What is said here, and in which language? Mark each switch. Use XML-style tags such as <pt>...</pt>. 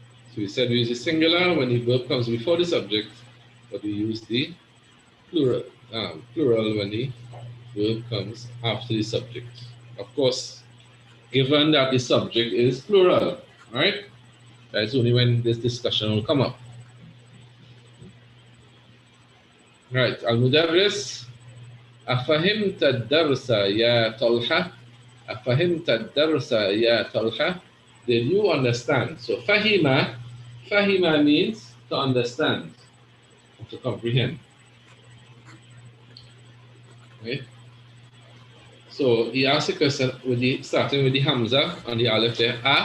<en>So we said we use the singular when the verb comes before the subject, but we use the plural when the verb comes after the subject. Of course, given that the subject is plural, right? That's only when this discussion will come up.</en> <ar>Right, Al-Mudarris, أفهمت الدرس يا طلحة? أفهمت الدرس يا طلحة?</ar> <en>Did you understand? So fahima means to understand, to comprehend. Right? So he asked a question starting with the hamza on the aleph there.</en>